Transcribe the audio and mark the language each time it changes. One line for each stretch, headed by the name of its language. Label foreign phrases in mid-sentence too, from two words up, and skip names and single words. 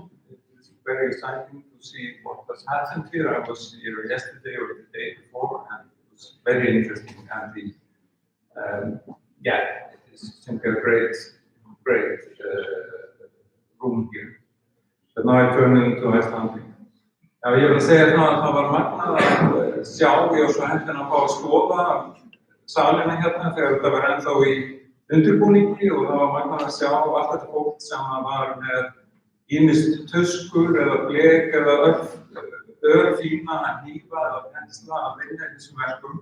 English: It is very exciting to see what has happened here. I was here yesterday or the day before, and it was very interesting. And yeah, it is simply a great room here. But now I turn into Icelandic.
Icelandic: Já, ég vil að segja að það var magnað að sjá, ég var svo heppinn að fá að skoða salina hérna þegar þetta var ennþá í undirbúningi og það var magnað að sjá allt þetta fólk sem var með ýmist tuskur eða blek eða örfína hnífa eða pensla að vinna í þessum verkum.